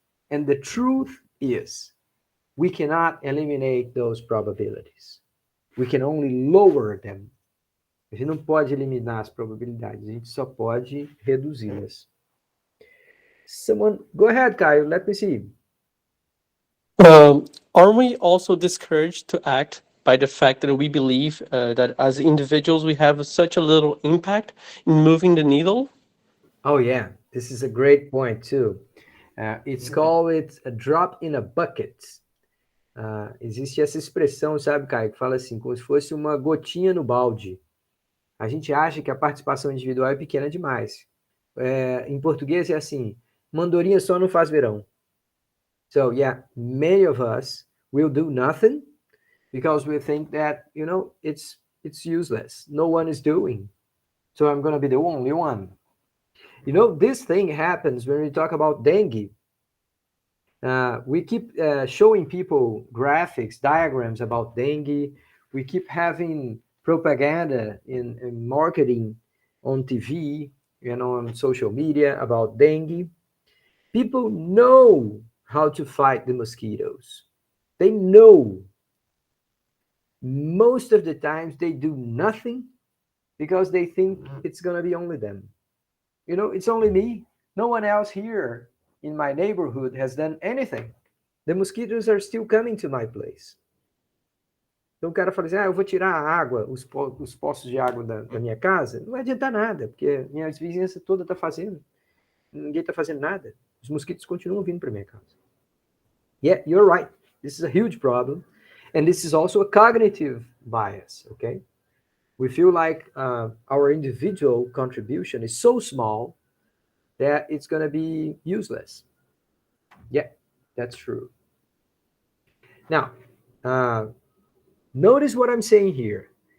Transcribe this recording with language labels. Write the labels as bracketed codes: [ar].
[en] And the truth is, we cannot eliminate those probabilities. We can only lower them. [pt] A gente não pode eliminar as probabilidades, a gente só pode reduzi-las. [en] Someone, go ahead, Caio, let me see. Aren't we also discouraged to act by the fact that we believe that as individuals we have such a little impact in moving the needle? Oh yeah, this is a great point too. It's called a drop in a bucket. [pt] Existe essa expressão, sabe, Caio, que fala assim, como se fosse uma gotinha no balde. A gente acha que a participação individual é pequena demais. Em português é assim, mandorinha só não faz verão. [en] So yeah, many of us will do nothing because we think that, it's useless. No one is doing. So I'm going to be the only one. This thing happens when we talk about dengue. We keep showing people graphics, diagrams about dengue. We keep having propaganda in marketing on TV and on social media about dengue. People know how to fight the mosquitoes. They know. Most of the times they do nothing because they think it's going to be only them. It's only me. No one else here in my neighborhood has done anything. The mosquitoes are still coming to my place. [pt] Então o cara fala assim, eu vou tirar a água, os poços de água da minha casa. Não vai adiantar nada, porque minha vizinhança toda está fazendo. Ninguém está fazendo nada. Os mosquitos continuam vindo para minha casa. [en] Yeah, you're right. This is a huge problem. And this is also a cognitive bias, okay? We feel like our individual contribution is so small that it's going to be useless. Yeah, that's true. Now, notice what I'm saying here.